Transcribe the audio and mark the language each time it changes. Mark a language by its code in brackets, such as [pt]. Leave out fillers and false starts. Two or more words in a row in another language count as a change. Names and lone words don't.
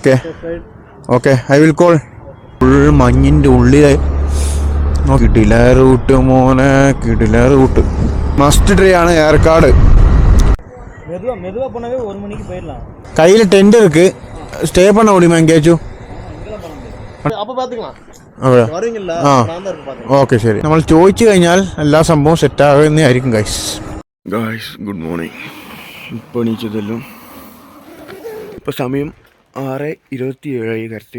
[en] okay okay, I will call. [ml] ഫുൾ മഞ്ഞിൻ്റെ ഉള്ളിൽ കിട്ടില്ല റൂട്ട് മോനെ, കിട്ടില്ല റൂട്ട്. [en] must tree [ml] ആണ് ഏർക്കാട്. [ta] கையில் டென்ட் இருக்கு, ஸ்டே பண்ண முடியுமா எங்கேயாச்சும்? [ml] ഓക്കെ ശരി. നമ്മൾ ചോദിച്ചു കഴിഞ്ഞാൽ എല്ലാ സംഭവം സെറ്റാകുന്നതായിരിക്കും. [en] guys good morning. [ml] ഇപ്പോൾ എണീച്ചതെല്ലാം ഇപ്പോൾ സമയം 6:27 കറക്റ്റ്.